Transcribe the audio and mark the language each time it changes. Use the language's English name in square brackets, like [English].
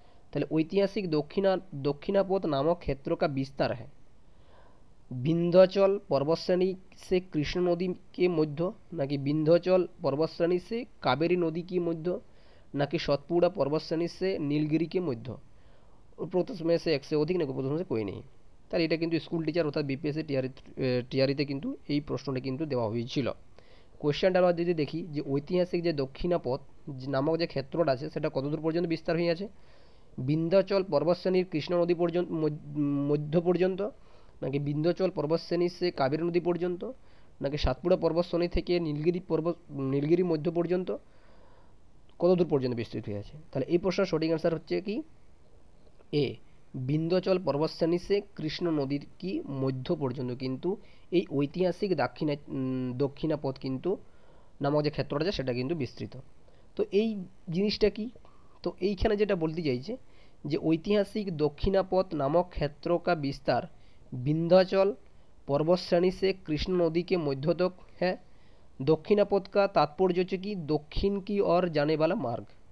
[Hindi] তাহলে ঐতিহাসিক दक्षिणापथ नामक क्षेत्र का विस्तार है विंध्याचल पर्वतश्रेणी से कृष्ण नदी के मध्य, नाकि विंध्याचल पर्वतश्रेणी से कावेरी नदी के मध्य, नाकि सतपुड़ा पर्वतश्रेणी से नीलगिरी के मध्य। প্রথম में से एक से अधिक, [Bangla] নাকি প্রথম [Hindi] से कोई नहीं। [Bangla] তাহলে এটা কিন্তু স্কুল টিচার অর্থাৎ বিপিএসসি টিআরিতে কিন্তু এই প্রশ্নটা কিন্তু দেওয়া হয়েছিল। কোয়েশ্চেনটা আমরা যদি দেখি যে ঐতিহাসিক যে দক্ষিণাপথ নামক যে ক্ষেত্রটা আছে সেটা কতদূর পর্যন্ত বিস্তার হয়ে আছে, বিন্ধ্যাচল পর্বতশ্রেণীর কৃষ্ণ নদী পর্যন্ত মধ্য পর্যন্ত, নাকি বিন্ধ্যাচল পর্বতশ্রেণী সে কাবেরী নদী পর্যন্ত, নাকি সাতপুরা পর্বতশ্রেণী থেকে নীলগিরি মধ্য পর্যন্ত, কতদূর পর্যন্ত বিস্তৃত হয়ে আছে। তাহলে এই প্রশ্নের সঠিক অ্যান্সার হচ্ছে কি এ, বিন্ধ্যাচল পর্বতশ্রেণী সে কৃষ্ণ নদীর কি মধ্য পর্যন্ত কিন্তু এই ঐতিহাসিক দক্ষিণাপথ কিন্তু নামক যে ক্ষেত্রটা আছে সেটা কিন্তু বিস্তৃত। তো এই জিনিসটা কি, তো এইখানে যেটা বলতে চাইছে যে ঐতিহাসিক [Hindi] दक्षिणापथ नामक क्षेत्र का विस्तार विंध्याचल पर्वतश्रेणी से कृष्ण नदी के मध्य तक है। दक्षिणापथ का तात्पर्य [Bangla] হচ্ছে কি দক্ষিণ [Hindi] की ओर जाने वाला मार्ग।